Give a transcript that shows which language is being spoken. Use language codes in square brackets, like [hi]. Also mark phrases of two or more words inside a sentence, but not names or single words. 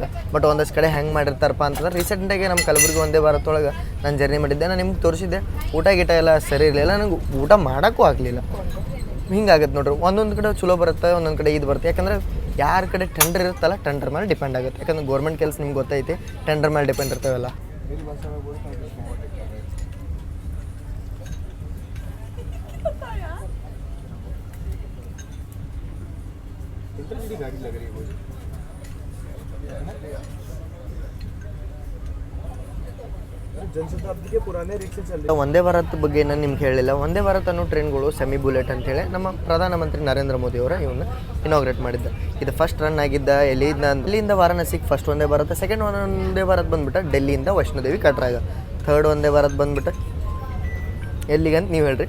[kn] ಬಟ್ ಒಂದಷ್ಟು ಕಡೆ ಹೆಂಗೆ ಮಾಡಿರ್ತಾರಪ್ಪ ಅಂತಂದ್ರೆ, ರೀಸೆಂಟಾಗಿ ನಮ್ಮ ಕಲಬುರಗಿ ವಂದೇ ಭಾರತ್ ಒಳಗೆ ನಾನು ಜರ್ನಿ ಮಾಡಿದ್ದೆ, ನಾನು ನಿಮ್ಗೆ ತೋರಿಸಿದ್ದೆ. ಊಟ ಗೀಟ ಎಲ್ಲ ಸರಿ ಇರಲಿಲ್ಲ, ನನಗೆ ಊಟ ಮಾಡೋಕ್ಕೂ ಆಗಲಿಲ್ಲ. ಹಿಂಗಾಗತ್ತೆ ನೋಡ್ರಿ, ಒಂದೊಂದು ಕಡೆ ಚಲೋ ಬರುತ್ತೆ, ಒಂದೊಂದು ಕಡೆ ಇದು ಬರುತ್ತೆ. ಯಾಕಂದರೆ ಯಾರ ಕಡೆ ಟೆಂಡರ್ ಇರುತ್ತಲ್ಲ, ಟೆಂಡರ್ ಮೇಲೆ ಡಿಪೆಂಡ್ ಆಗುತ್ತೆ. ಯಾಕಂದ್ರೆ ಗೌರ್ಮೆಂಟ್ ಕೆಲಸ ನಿಮ್ಗೆ ಗೊತ್ತೈತಿ, ಟೆಂಡರ್ ಮೇಲೆ ಡಿಪೆಂಡ್ ಇರ್ತಾವೆಲ್ಲ. [hi] गाड़ी लग रही है जनशताब्दी के पुराने रिक्शे चल रहे. [kn] ವಂದೇ ಭಾರತ್ ಬಗ್ಗೆ ನಾನು ನಿಮ್ಗೆ ಹೇಳಿಲ್ಲ. ವಂದೇ ಭಾರತ್ ಅನ್ನೋ ಟ್ರೈನ್ಗಳು [en] semi bullet [kn] ಅಂತೇಳಿ ನಮ್ಮ ಪ್ರಧಾನಮಂತ್ರಿ ನರೇಂದ್ರ ಮೋದಿ ಅವರ ಇವನ್ನ ಇನಾಗ್ರೇಟ್ ಮಾಡಿದ್ದ. ಇದು [en] first run [kn] ಆಗಿದ್ದ ಇಲ್ಲಿಂದ ವಾರಾಣಸಿಗೆ ಫಸ್ಟ್ ವಂದೇ ಭಾರತ್, ಸೆಕೆಂಡ್ ವಂದೇ ಭಾರತ್ ಬಂದ್ಬಿಟ್ಟು ಡೆಲ್ಲಿಯಿಂದ ವೈಷ್ಣೋದೇವಿ ಕಟ್ರಾಗ, ಥರ್ಡ್ ವಂದೇ ಭಾರತ್ ಬಂದ್ಬಿಟ್ಟು ಎಲ್ಲಿಗಂತ ನೀವು ಹೇಳ್ರಿ.